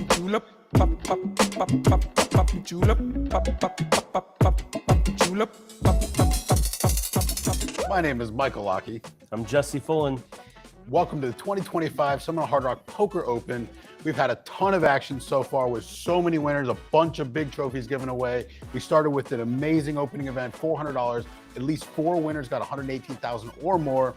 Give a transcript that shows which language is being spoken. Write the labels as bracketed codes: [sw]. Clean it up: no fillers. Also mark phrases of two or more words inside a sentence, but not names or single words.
[en] julep, pop, pop, pop, pop, pop, julep, pop, pop, pop, pop, pop, julep, pop, pop, pop, pop. My name is Michael Lockie. I'm Jesse Fullen. Welcome to the 2025 Seminole Hard Rock Poker Open. We've had a ton of action so far with so many winners, a bunch of big trophies given away. We started with an amazing opening event, $400. At least 4 winners got $118,000 or more.